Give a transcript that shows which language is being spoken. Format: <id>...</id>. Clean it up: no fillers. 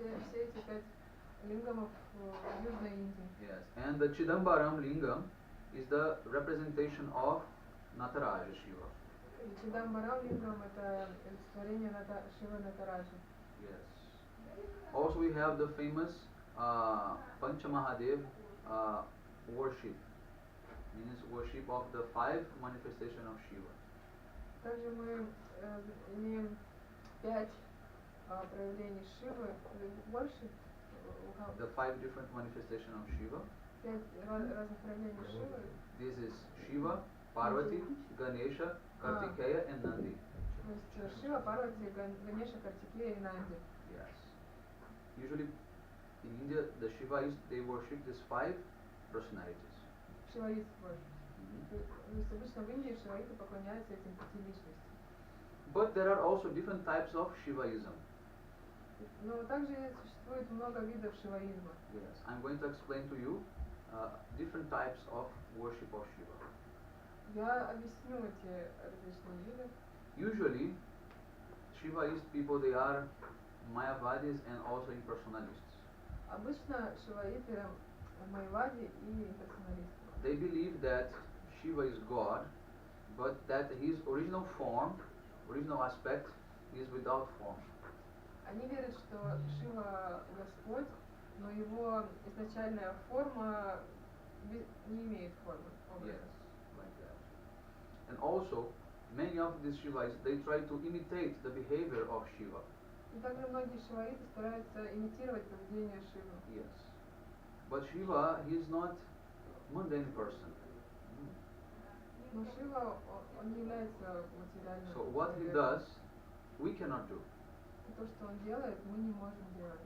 <ru>Все эти 5 лингамов в Южной Индии.</ru> <en>Yes. And the Chidambaram lingam is the representation of Nataraja Shiva.</en> <ru>Чидамбарам лингам это олицетворение Шивы Натараджа.</ru> <en>Yes. Also we have the famous Panchamahadev worship. Means worship of the 5 manifestation of Shiva.</en> <ru>Также мы имеем 5 проявлений Шивы, больше.</ru> <en>The 5 different manifestation of Shiva.</en> <ru>5 разных проявлений Шивы.</ru> <en>This is Shiva, Parvati, Ganesha, Kartikeya and Nandi.</en> <ru>То есть Шива, Парвати, Ганеша, Картикея и Нанди.</ru> <en>Yes. Usually in India the Shivaists they worship these 5 personalities.</en> <ru>Шиваист больше. То есть обычно в Индии шиваиты поклоняются этим 5 личностям.</ru> <en>But there are also different types of Shivaism.</en> <ru>Но также существует много видов шиваизма.</ru> <en>Yes, I'm going to explain to you different types of worship of Shiva.</en> <ru>Я объясню эти различные виды.</ru> <en>Usually, Shivaist people they are Mayavadis and also impersonalists.</en> <ru>Обычно шиваиты майвади и имперсоналисты.</ru> <en>They believe that Shiva is God, but that his original form, original aspect, is without form.</en> <ru>Они верят, что Шива Господь, но его изначальная форма не имеет формы, образа.</ru> <en>Yes, like that. And also, many of these Shivaites, they try to imitate the behavior of Shiva.</en> <ru>И также многие шиваиты стараются имитировать поведение Шивы.</ru> <en>Yes. But Shiva, he is not mundane person.</en> <ru>Но Шива, он не является материальным.</ru> <en>So what he</en> <ru>человеком.</ru> <en>does, we cannot do.</en> <ru>И то, что он делает, мы не можем делать.</ru>